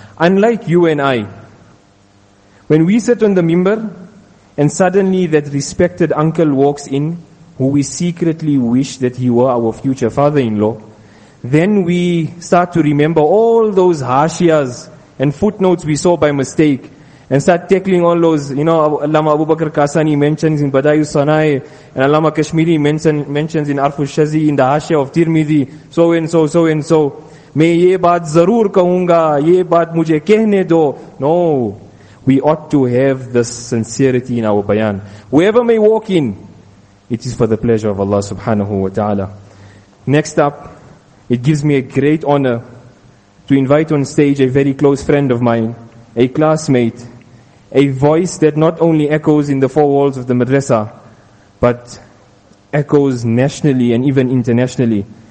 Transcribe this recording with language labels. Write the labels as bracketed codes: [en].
[en] Unlike you and I, when we sit on the mimbar and suddenly that respected uncle walks in, who we secretly wish that he were our future father-in-law, then we start to remember all those hashiyas and footnotes we saw by mistake and start tackling all those, you know, Allama Abu Bakr Kasani mentions in Badayu Sanai and Allama Kashmiri mentions in Arfu Shazi in the hashiya of Tirmidhi, so and so, so and so. [ur] میں یہ بات ضرور کہوں گا یہ بات مجھے کہنے دو. [en] No, we ought to have this sincerity in our bayan. Whoever may walk in, it is for the pleasure of Allah subhanahu wa ta'ala. Next up, it gives me a great honor to invite on stage a very close friend of mine, a classmate, a voice that not only echoes in the four walls of the madrasa, but echoes nationally and even internationally.